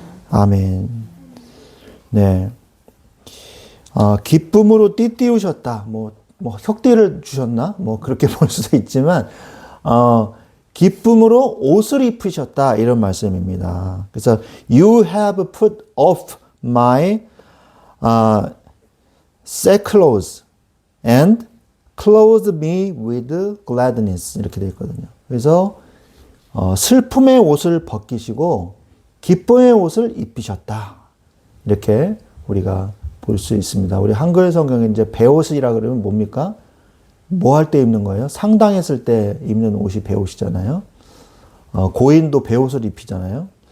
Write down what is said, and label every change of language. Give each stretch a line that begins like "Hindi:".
Korean: 아멘. 네. 기쁨으로 띠띠우셨다. 뭐 혁띠를 주셨나? 그렇게 볼 수도 있지만, 기쁨으로 옷을 입으셨다. 이런 말씀입니다. 그래서,
English: you have put off my, sackcloth and clothed me with gladness.
Korean: 이렇게 되어 있거든요. 그래서, 슬픔의 옷을 벗기시고, 기쁨의 옷을 입히셨다. 이렇게 우리가 볼 볼 수 있습니다. 우리 한글 성경에 이제 베옷이라 그러면 뭡니까? 뭐 할 때 입는 거예요? 상당했을 때 입는 옷이 베옷이잖아요. 고인도 베옷을 입히잖아요.